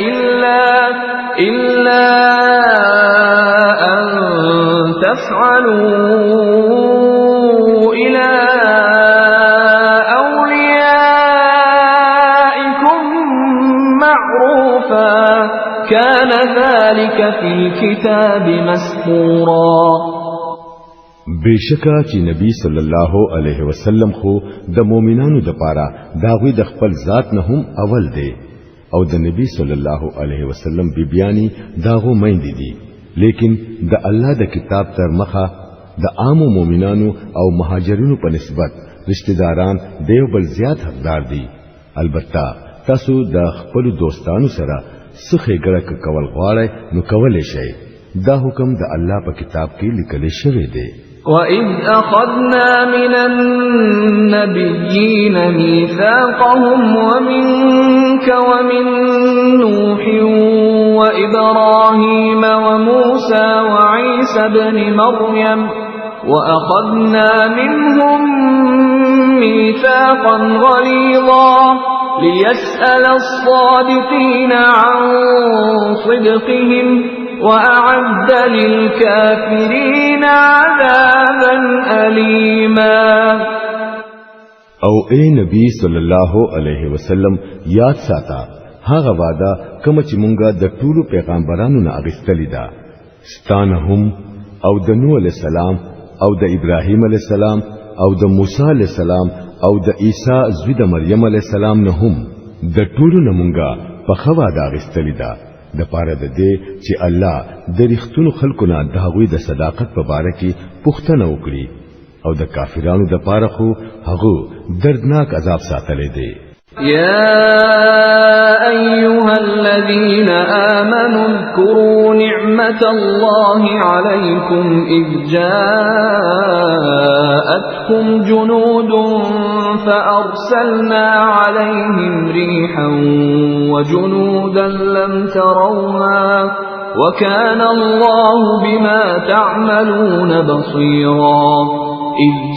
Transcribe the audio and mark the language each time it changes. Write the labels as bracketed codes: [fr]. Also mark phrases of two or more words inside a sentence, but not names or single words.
[ar] إلا أن تفعلوا إلى أوليائكم معروفا كان ذلك في الكتاب مسطورا. [ps] بشکا چې نبی [ar] صلی الله علیه وسلم [ps] خو د مؤمنانو د پاره داوی د خپل ذات نه هم اول دی او د نبی [ar] صلی الله علیه وسلم [ps] بیبیانی داغو مېندې دي لیکن د الله د کتاب تر مخه د عام مؤمنانو او مهاجرینو په نسبت رشتہ داران دیو بل زیات حقدار دي. البته تاسو د خپل دوستانو سره سخه ګړک کول غواړئ نو کولای شئ دا حکم د الله په کتاب کې لیکل شوی دی [ar] وَإِذْ أَخَذْنَا مِنَ النَّبِيِّينَ مِيثَاقَهُمْ وَمِنْكَ وَمِنْ نُوحٍ وَإِبْرَاهِيمَ وَمُوسَى وَعِيسَى ابْنِ مَرْيَمَ وَأَخَذْنَا مِنْهُمْ مِيثَاقًا غَلِيظًا لِيَسْأَلَ الصَّادِقِينَ عَنْ صِدْقِهِمْ وَأَعَدَّ لِلْكَافِرِينَ عَذَابًا أَلِيمًا [ps] او اے نبی [ar] صلی الله علیه وسلم [ps] یاد ساته هغه وعده کوم چې مونږه د ټولو پیغمبرانو نه اغستلی دا ستانهم او د نوح [ar] علیہ السلام [ps] او د ابراهیم [ar] علیہ السلام [ps] او د موسی [ar] علیہ السلام [ps] او د عیسی زوی د مریم [ar] علیہ السلام [ps] نه هم د ټولو نه مونږه په خوا دا اغستلی دا د پاره د دې چې الله د رښتونو خلکو نه د هغوی د صداقت په باره کې پوښتنه وکړي او د کافرانو د پاره خو هغه دردناک عذاب ساتلی دی [ar] يا أيها الذين آمنوا اذكروا نعمة الله عليكم إذ جاءتكم جنود فأرسلنا عليهم ريحا وجنودا لم تروها وكان الله بما تعملون بصيرا إذ